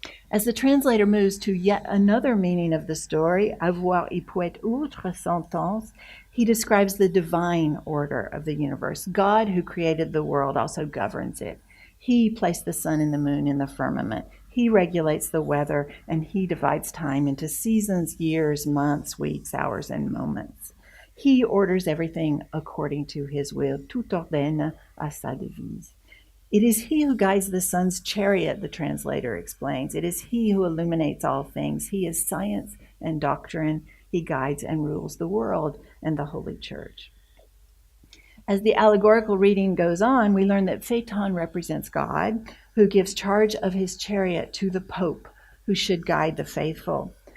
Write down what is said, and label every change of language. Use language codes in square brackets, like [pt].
[en] As the translator moves to yet another meaning of the story, [fr] avoir y peut autre sentence, [en] he describes the divine order of the universe. God, who created the world, also governs it. He placed the sun and the moon in the firmament. He regulates the weather, and he divides time into seasons, years, months, weeks, hours, and moments. He orders everything according to his will. [fr] Tout ordonne à sa devise. [en] It is he who guides the sun's chariot, the translator explains. It is he who illuminates all things. He is science and doctrine. He guides and rules the world and the Holy Church. As the allegorical reading goes on, we learn that Phaeton represents God, who gives charge of his chariot to the Pope, who should guide the faithful.